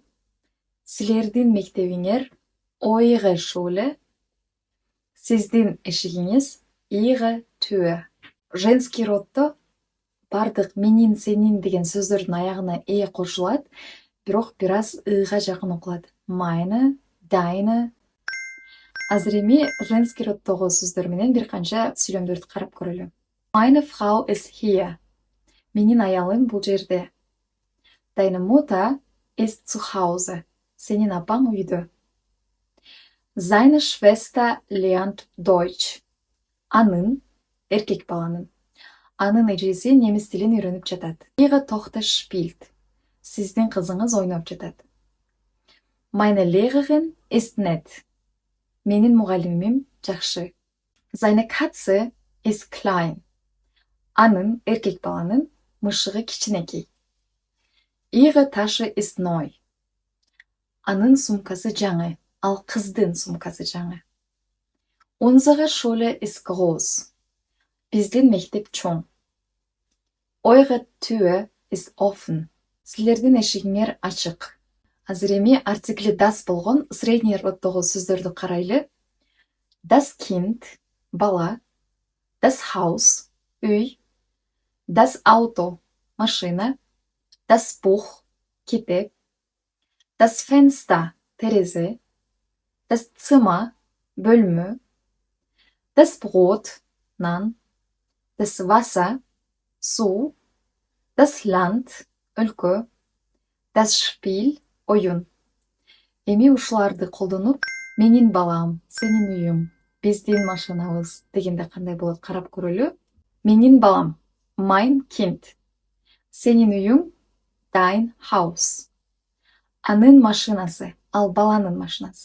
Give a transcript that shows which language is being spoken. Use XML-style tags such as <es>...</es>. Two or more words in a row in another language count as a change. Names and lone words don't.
<ky>Силердин мектебиңер</ky> <de>eure Schule.</de> <ky>Сиздин эшигиңиз</ky> <de>ihre Tür.</de> <ky>Женский роддо бардык менин, сенин деген сөздөрдүн аягына кошулат, бирок бир аз ыга жакын окулат.</ky> <de>Meine, deine.</de> <ky>Азыр эми женский роддогу сөздөр менен бир канча сүйлөмдөрдү карап көрөлү.</ky> <de>Meine Frau ist hier.</de> <ky>Менин аялым бул жерде.</ky> <de>Deine Mutter ist zu Hause.</de> <ky>Сенин апаң үйдө.</ky> <de>Seine Schwester lernt Deutsch.</de> <ky>Анын, эркек баланын. Анын эжеси немис тилин үйрөнүп жатат.</ky> <de>Ihre Tochter spielt.</de> <ky>Сиздин кызыңыз ойноп жатат.</ky> <de>Meine Lehrerin ist nett.</de> <ky>Менин мугалимим жакшы.</ky> <de>Seine Katze ist klein.</de> <ky>Анын, эркек баланын, мышыгы кичинекей.</ky> <de>Ihre Tasche ist neu.</de> <ky>Анын сумкасы жаңы, ал кыздын сумкасы жаңы.</ky> <de>Unsere Schule ist groß.</de> <ky>Биздин мектеп чоң.</ky> <de>Eure Tür ist offen.</de> <ky>Силердин эшигиңер ачык. Азыр эми артикли das болгон средний роддогу сөздөрдү карайлы.</ky> <de>Das Kind, бала. Das Haus, үй. Das Auto, машина. Das Buch, китеп. Das Fenster, терезе. Das Zimmer, бөлмө. Das Brot, нан. Das Wasser, суу. Das Land, өлкө. Das Spiel,</de> <ky>oyun. Эми ушуларды колдонуп, менин балам, сенин үйүң, биздин машинабыз дегенде кандай болот карап көрөлү. Менин балам,</ky> <de>mein Kind.</de> <ky>Сенин үйүң,</ky> <de>dein Haus.</de> <ky>Анын машинасы, ал баланын машинасы.</ky>